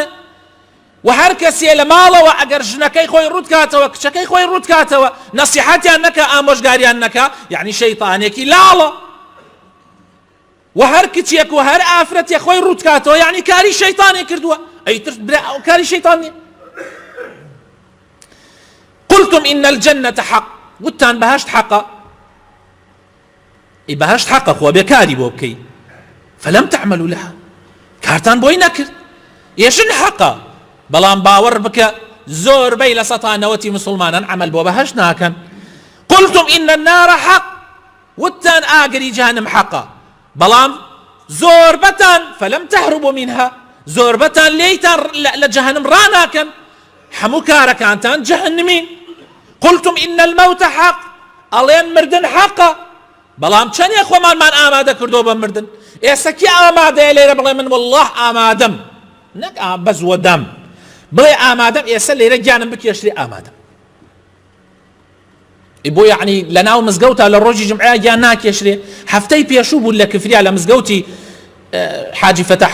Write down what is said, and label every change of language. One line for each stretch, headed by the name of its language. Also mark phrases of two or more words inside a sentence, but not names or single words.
Central Kurdish: و هەر کەسێ لە ماڵەوە ئەگەر ژنەکەی خۆی ڕوود کاتەوە کچەکەی خۆی ڕوود کاتەوە نەسیحەتیان نەکە ئامۆژگاریان نەکە، یعنی شەیتانێکی لاڵە. و هەر کچێک و هەر ئافرەتێک خۆی ڕوود کاتەوە یعنی کاری شەیتانی کردووە، ئەیتر کاری شەیتان نییە.
Arabic: قلتم إن الجنة حق،
Central Kurdish: وتان بەهەشت حەقە، بەهشت حەقە خۆ بێکاری بۆ بکەی
Arabic: فلم تعملوا لها
Central Kurdish: کارتان بۆی نەکرد ئێشن حەقە بەڵام باوەڕ بکە زۆربەی لە سەتانەوەتی مسلمانان عمل بۆ بەهشت ناکەن
Arabic: قلتم إن النار حق
Central Kurdish: وتان ئاگری جهنم حەقە بەڵام زۆربەتان
Arabic: فلم تهربوا منها
Central Kurdish: زۆربەتان لێیتان لە جەهەنم ڕاناکەن هەموو کارەکانتان جەهەنمین
Arabic: قلتم إن الموت حق
Central Kurdish: ئەڵێن مردن حەقە بەڵام چەندێک خۆمانمان ئامادە کردو بە مردن ئێستا کی ئامادەیە لێرە بڵێ من والله ئامادەم نەک بەزوە دەم بڵێ ئامادەم ئێستا لێرە گیانم بکێشرێ ئامادەم بۆ یعنی لە ناو مزگەوتە لە ڕۆژی جمعە گیان ناکێشرێ هەفتەی پێشوو بوو لە کفریا لە مزگەوتی حاجی فەتەح